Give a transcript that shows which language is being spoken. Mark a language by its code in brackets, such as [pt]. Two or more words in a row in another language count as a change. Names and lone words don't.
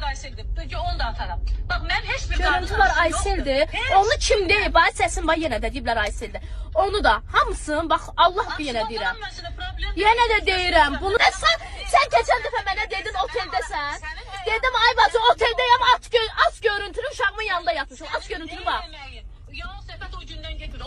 [tr] Aysel'dir. Peki onu da atarım. Bak ben hiçbir [az] Görüntü var Aysel'dir. Onu kim deyib? Ay səsin var yenə də deyiblər Aysel'dir. Onu da hamısını bax Allah bir yenə deyirəm. Yenə də deyirəm. Bunu sən keçən dəfə mənə dedin oteldəsən. Dedim ay bacı oteldəyəm aç görüntülü uşağımın yanında yatmışam. Aç görüntülü bax. Yalan söhbət o gündən getmir.